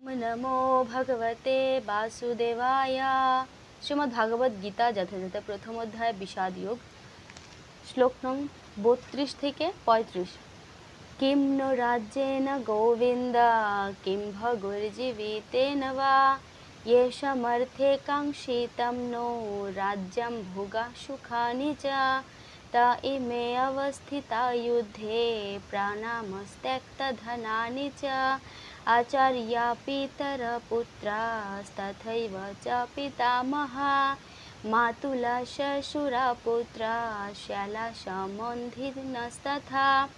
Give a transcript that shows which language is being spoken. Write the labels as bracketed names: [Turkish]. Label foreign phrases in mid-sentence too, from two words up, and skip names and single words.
[Sanskrit] नमो भगवते वासुदेवाय। श्रीमद् भागवत गीता [Bangla] যথাযথ প্রথম অধ্যায় বিষাদ যোগ, শ্লোক নং 32 থেকে 35। [Sanskrit] किं नो राज्येन गोविन्द किं भगुर्जीवितेन वा येषामर्थे काङ्क्षितं नो राज्यं भोगा सुखानि च त इमे अवस्थिता युद्धे प्राणामस्त्यक्तधनानि च आचार्या पितरपुत्रास्तथैव च पितामहा मातुला श्वशुरा पुत्रा श्याला सम्बन्धिनस्तथा